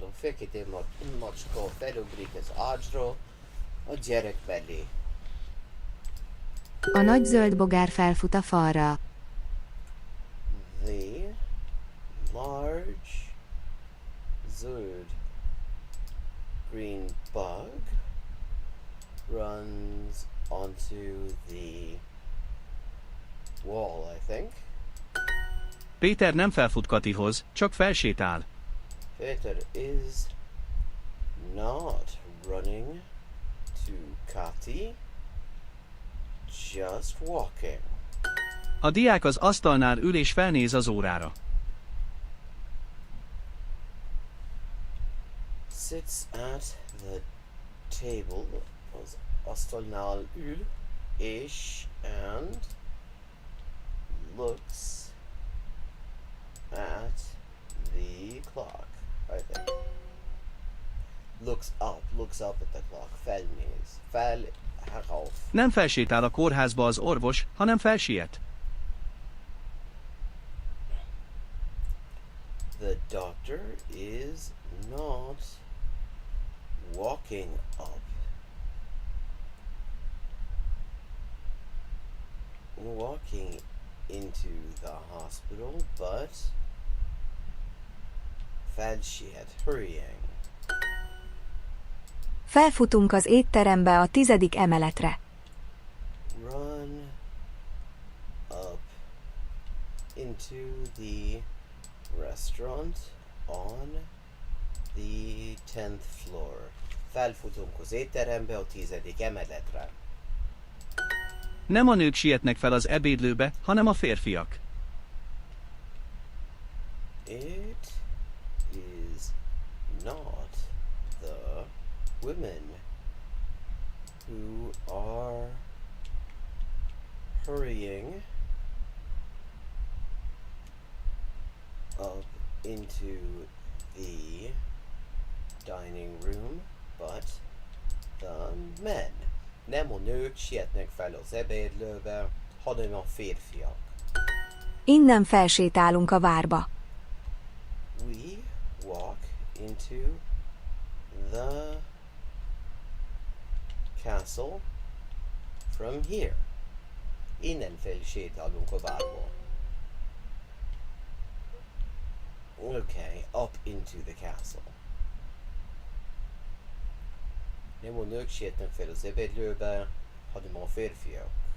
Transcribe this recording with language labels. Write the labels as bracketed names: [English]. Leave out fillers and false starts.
[Hungarian] A fekete macska felugrik az ágyra a gyerek mellé. A nagy zöld bogár felfut a falra. [English] The large zöld green bug runs onto the wall, I think. [Hungarian] Péter nem felfut Katihoz, csak felsétál. [English] Peter is not running to Kati, just walking. [Hungarian] A diák az asztalnál ül és felnéz az órára. [English] Sits at the table, [Hungarian] az asztalnál ül, és [English] and looks at the clock, I think. Looks up at the clock, felnéz, herauf. [Hungarian] Nem felsétál a kórházba az orvos, hanem felsiet. [English] The doctor is not walking up. Walking into the hospital, but felsiet, hurrying. [Hungarian] felfutunk az étterembe a 10. emeletre. [English] Run up into the restaurant on the 10th floor. [Hungarian] Felfutunk az étterembe a 10. emeletre. Nem a nők sietnek fel az ebédlőbe, hanem a férfiak. [English] It is not the women who are hurrying up into the dining room, but the men. [Hungarian] Nem a nők sietnek fel az ebédlőbe, hanem a férfiak. Innen felsétálunk a várba. [English] We walk into the castle from here. [Hungarian] Innen felsétálunk a várba. [English] Okay, up into the castle. [Hungarian] Nem a nők sietnek fel az ebédlőbe, hanem a férfiak.